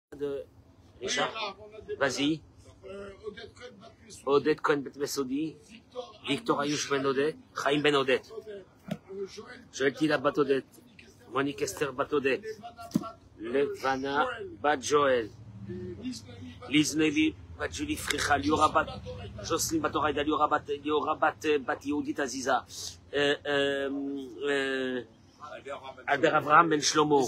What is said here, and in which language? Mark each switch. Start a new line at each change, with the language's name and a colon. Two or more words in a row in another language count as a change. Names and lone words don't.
French: de Richard. Vas-y. Odette Cohen Bet Mesodi. Victor Ayush Ben Odette. Chaim Ben Odette. Joël Tila Bat Odette. Monique Esther Bat Odette. Levana Bat Joël. Liz Nevi Bat Julie Frichal. Liora Bat Jocelyne Bat Oraïda. Liora Bat Yehudit Aziza. Albert Abraham Ben Shlomo.